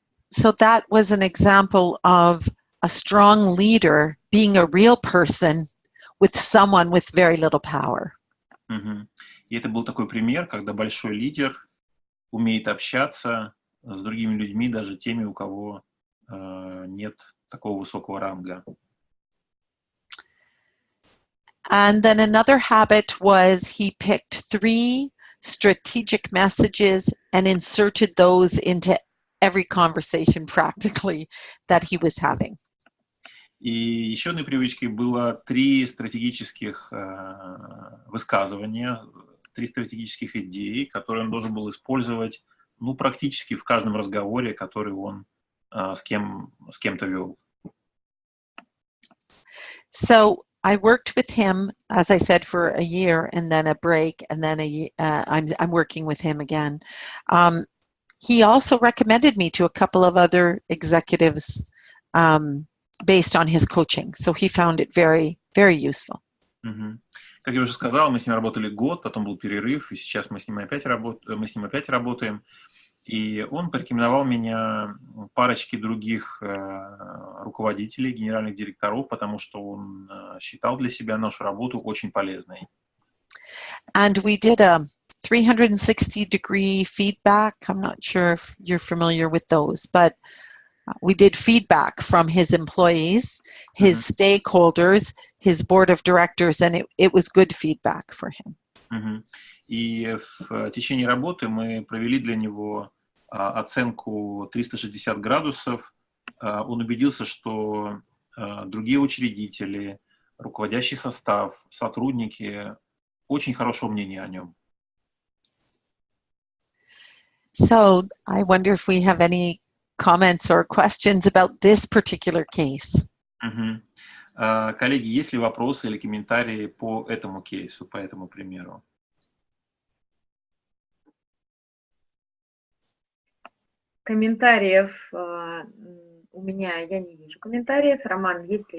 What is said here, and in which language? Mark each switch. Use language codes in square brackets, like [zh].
[en] So that was an example of a strong leader being a real person with someone with very little power. [ru] И это был такой пример, когда большой лидер умеет общаться с другими людьми, даже теми, у кого нет такого высокого ранга. [en] And then another habit was he picked 3 strategic messages and inserted those into every conversation practically that he was having. [ru] И еще одной привычкой было 3 стратегических высказывания, 3 стратегических идеи, которые он должен был использовать, практически в каждом разговоре, который он с кем-то вел. [en] So I worked with him, as I said, for a year and then a break, and then I'm working with him again. He also recommended me to a couple of other executives based on his coaching. So he found it very, very useful. [ru] Как я уже сказал, мы с ним работали год, потом был перерыв, и сейчас мы с ним опять работаем. И он порекомендовал меня парочке других руководителей, генеральных директоров, потому что он считал для себя нашу работу очень полезной. [en] And we did a 360-degree feedback. I'm not sure if you're familiar with those, but we did feedback from his employees, his stakeholders, his board of directors, and it was good feedback for him. [ru] И в течение работы мы провели для него оценку 360 градусов. Он убедился, что другие учредители, руководящий состав, сотрудники очень хорошего мнения о нем. [en] So I wonder if we have any comments or questions about this particular case. [ru] Коллеги, есть ли вопросы или комментарии по этому кейсу, по этому примеру? Комментариев у меня, я не вижу комментариев. Роман, есть ли?